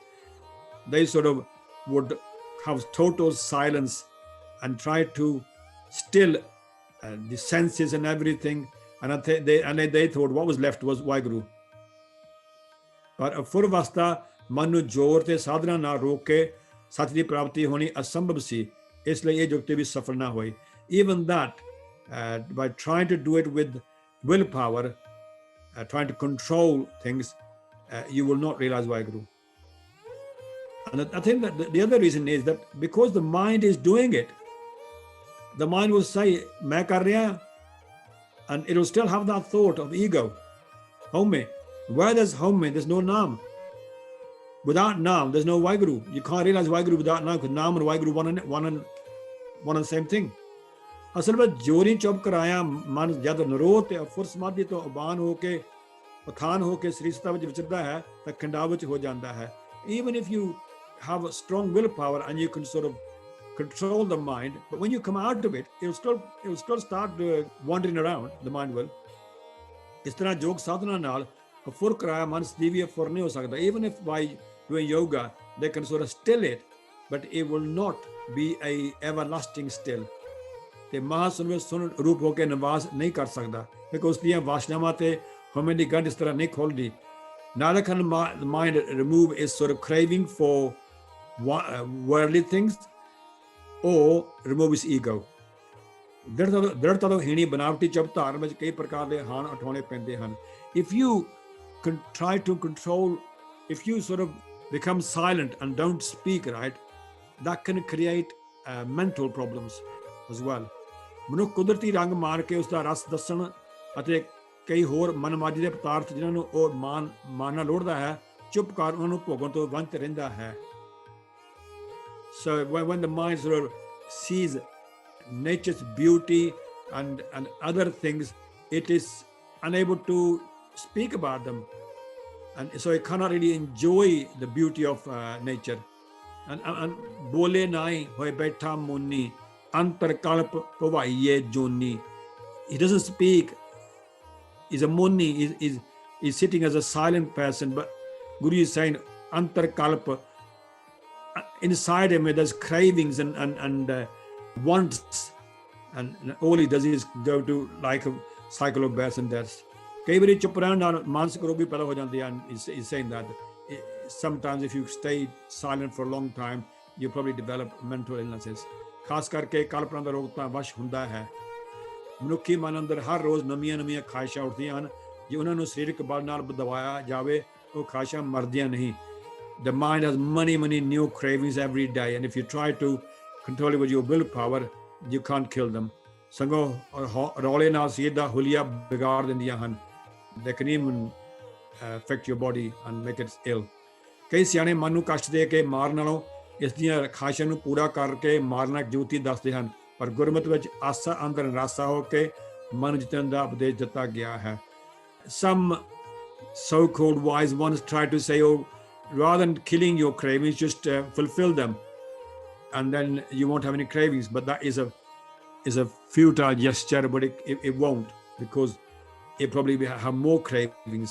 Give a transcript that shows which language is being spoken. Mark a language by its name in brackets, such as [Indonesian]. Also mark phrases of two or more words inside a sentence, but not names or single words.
[English] They sort of would have total silence and try to still the senses and everything, and they thought what was left was Waheguru. [Punjabi] ਪਰ ਅਫੁਰ ਅਵਸਥਾ ਮਨ ਨੂੰ ਜ਼ੋਰ ਤੇ ਸਾਧਨਾ ਨਾਲ ਰੋਕ ਕੇ ਸੱਚ ਦੀ ਪ੍ਰਾਪਤੀ ਹੋਣੀ ਅਸੰਭਵ ਸੀ, ਇਸ ਲਈ ਇਹ ਜੁਗਤੀ ਵੀ ਸਫਲ ਨਾ ਹੋਈ. [English] Even that, by trying to do it with willpower, trying to control things, you will not realize Waheguru. And I think that the other reason is that because the mind is doing it, the mind will say, [Hindi] "मैं कर रहा," [English] and it will still have that thought of ego, home. Where there's home, there's no Naam. Without Naam, there's no Waheguru. You can't realize Waheguru without Naam, because Naam and Waheguru one and the same thing. [Punjabi] ਅਸਲ ਵਿੱਚ ਜੋਰੀ ਚੁੱਪ ਕਰਾਇਆ ਮਨ ਜਦ ਨਿਰੋਧ ਤੇ ਅਫੁਰ ਸਮਾਧੀ ਤੋਂ ਉਬਾਨ ਹੋ ਕੇ ਉਥਾਨ ਹੋ ਕੇ ਸ੍ਰੀ ਸਤਾ ਵਿੱਚ ਵਿਚਰਦਾ ਹੈ ਤਾਂ ਖੰਡਾ ਵਿੱਚ ਹੋ ਜਾਂਦਾ ਹੈ. [English] Even if you have a strong willpower and you can sort of control the mind, but when you come out of it, it will still start wandering around. The mind will. [Punjabi] ਇਸ ਤਰ੍ਹਾਂ ਯੋਗ ਸਾਧਨਾ ਨਾਲ ਅਫੁਰ ਕਰਾਇਆ ਮਨ ਸਦੀਵੀ ਅਫੁਰ ਨਹੀਂ ਹੋ ਸਕਦਾ. [English] Even if by doing yoga they can sort of still it, but it will not be a everlasting still. [Punjabi] ਤੇ ਮਹਾਸੁਨ ਸੁਨ ਰੂਪ ਹੋ ਕੇ ਨਿਵਾਸ ਨਹੀਂ ਕਰ ਸਕਦਾ, ਕਿਉਂਕਿ ਉਸ ਦੀਆਂ ਵਾਸ਼ਨਾਵਾਂ ਤੇ ਹਉਮੈ ਦੀ ਗੰਢ ਇਸ ਤਰ੍ਹਾਂ ਨਹੀਂ ਖੋਲਦੀ. [English] Neither can the mind remove its sort of craving for worldly things or remove its ego. [Punjabi] ਦ੍ਰਿੜਤਾ ਤੋਂ ਹੀਣੀ ਬਨਾਵਟੀ ਚੁੱਪ ਧਾਰਨ ਵਿੱਚ ਕਈ ਪ੍ਰਕਾਰ ਦੇ ਹਾਣ ਉਠਾਉਣੇ ਪੈਂਦੇ ਹਨ. [English] If you can try to control, if you sort of become silent and don't speak, right, that can create mental problems as well. [Punjabi] ਮਨੁੱਖ ਕੁਦਰਤੀ ਰੰਗ ਮਾਰ ਕੇ ਉਸ ਦਾ ਰਸ ਦੱਸਣ ਅਤੇ ਕਈ ਹੋਰ ਮਨਮਾਜੀ ਦੇ ਪਦਾਰਥ ਜਿਨ੍ਹਾਂ ਨੂੰ ਉਹ ਮਾਨਣਾ ਲੋੜਦਾ ਹੈ, ਚੁੱਪ ਕਰ ਉਹਨਾਂ ਨੂੰ ਭੋਗਣ ਤੋਂ ਵੰਚਿਤ ਰਹਿੰਦਾ ਹੈ. [English] So when the mind sort of sees nature's beauty and other things, it is unable to speak about them, and so it cannot really enjoy the beauty of nature. [Punjabi] And ਬੋਲੇ ਨਾਹੀ ਹੋਇ ਬੈਠਾ ਮੋਨੀ ਅੰਤਰਿ ਕਲਪ ਭਵਾਈਐ ਜੋਨੀ. [English] He doesn't speak. He's a muni. He's sitting as a silent person, but Guru is saying [Punjabi] ਅੰਤਰਿ ਕਲਪ. [English] Inside him there's cravings and wants, and all he does is go to like a cycle of births and deaths. [Punjabi] ਕਈ ਵਾਰੀ ਚੁੱਪ ਰਹਿਣ ਨਾਲ ਮਾਨਸਿਕ ਰੋਗ ਵੀ ਪੈਦਾ ਹੋ ਜਾਂਦੇ ਹਨ. [English] He's saying that sometimes if you stay silent for a long time, you probably develop mental illnesses. [Punjabi] ਖਾਸ ਕਰਕੇ ਕਲਪਨਾ ਦਾ ਰੋਗ ਤਾਂ ਵਸ਼ ਹੁੰਦਾ ਹੈ. ਮਨੁੱਖੀ ਮਨ ਅੰਦਰ ਹਰ ਰੋਜ਼ ਨਵੀਆਂ ਖਾਹਿਸ਼ਾਂ ਉੱਠਦੀਆਂ ਹਨ. ਜੇ ਉਹਨਾਂ ਨੂੰ ਸਰੀਰਕ ਬਲ ਨਾਲ ਦਬਾਇਆ ਜਾਵੇ, ਉਹ ਖਾਹਿਸ਼ਾਂ ਮਰਦੀਆਂ ਨਹੀਂ. [English] The mind has many new cravings every day, and if you try to control it with your willpower, you can't kill them. [Punjabi] ਸਗੋਂ ਰੌਲੇ ਨਾਲ ਸਰੀਰ ਦਾ ਹੁਲੀਆ ਵਿਗਾੜ ਦਿੰਦੀਆਂ ਹਨ. [English] They can even affect your body and make it ill. [Punjabi] ਕਈ ਸਿਆਣੇ ਮਨ ਨੂੰ ਕਸ਼ਟ ਦੇ ਕੇ ਮਾਰਨ ਨਾਲੋਂ ਇਸ ਦੀਆਂ ਖਾਹਿਸ਼ਾਂ ਨੂੰ ਪੂਰਾ ਕਰਕੇ ਮਾਰਨਾ ਜੂਤੀ ਦੱਸਦੇ ਹਨ. ਪਰ ਗੁਰਮਤਿ ਵਿੱਚ ਆਸਾ ਅੰਦਰ ਨਿਰਾਸਾ ਹੋ ਕੇ ਮਨ ਜਿੱਤਣ ਦਾ ਉਪਦੇਸ਼ ਦਿੱਤਾ ਗਿਆ ਹੈ. [English] Some so-called wise ones try to say, oh, rather than killing your cravings, just fulfill them, and then you won't have any cravings. But that is a futile gesture, but it won't, because it probably will have more cravings.